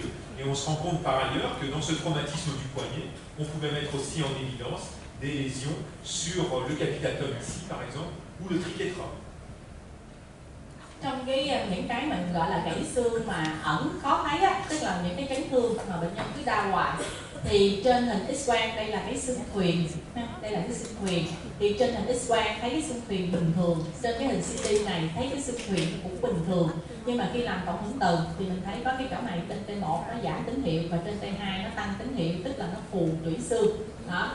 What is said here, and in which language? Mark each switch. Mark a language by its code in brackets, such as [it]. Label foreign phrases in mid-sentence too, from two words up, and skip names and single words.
[fr] Et on se rend compte par ailleurs que dans ce traumatisme du poignet, on pouvait mettre aussi en évidence des lésions sur le capitatum ici, par exemple, ou le triquetrum. [vi] Trong những cái mình gọi là gãy xương mà ẩn khó thấy á, tức là những cái chấn thương mà bệnh nhân cứ đau hoài, thì trên hình X-quang đây là cái xương thuyền, đây là cái xương thuyền, thì trên hình X-quang thấy cái xương thuyền bình thường, trên cái hình CT này thấy cái xương thuyền cũng bình thường, nhưng mà khi làm cộng hưởng từ thì mình thấy có cái chỗ này trên T1 nó giảm tín hiệu và trên T2 nó tăng tín hiệu, tức là nó phù tủy xương đó.